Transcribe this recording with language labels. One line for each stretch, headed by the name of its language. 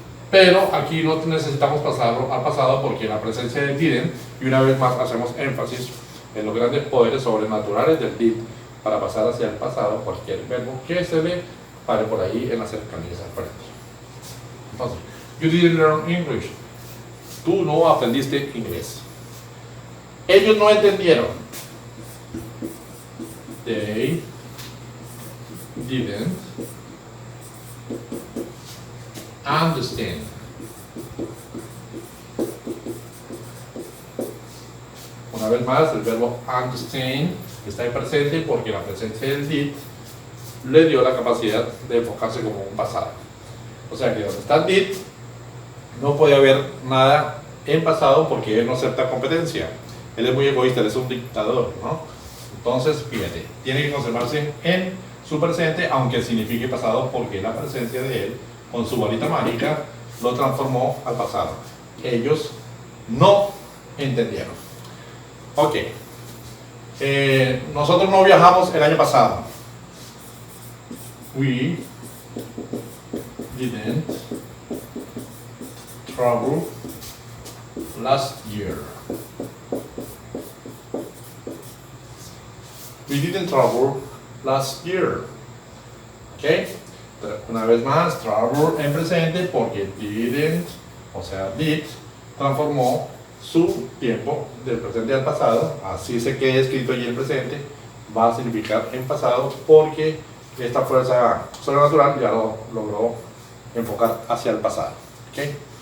Spanish: Pero aquí no necesitamos pasarlo al pasado porque la presencia del didn't, y una vez más hacemos énfasis en los grandes poderes sobrenaturales del did para pasar hacia el pasado cualquier verbo que se le pare por ahí en las cercanías al frente. Entonces,
English: you didn't learn English.
Spanish: Tú no aprendiste inglés. Ellos no entendieron.
English: They didn't understand.
Spanish: Una vez más, el verbo understand está en presente porque la presencia del did le dio la capacidad de enfocarse como un pasado. O sea que donde está el did no puede haber nada en pasado porque él no acepta competencia. Él es muy egoísta, él es un dictador, ¿no? Entonces, fíjate, tiene que conservarse en su presente, aunque signifique pasado, porque la presencia de él, con su varita mágica, lo transformó al pasado. Ellos no entendieron. Ok. Nosotros no viajamos el año pasado.
English: We didn't travel last year. We didn't travel last year. Ok.
Spanish: Una vez más, travel en presente porque didn't, o sea, did, transformó su tiempo del presente al pasado. Así se quede escrito allí en presente, va a significar en pasado porque esta fuerza sobrenatural ya lo logró enfocar hacia el pasado. ¿Okay?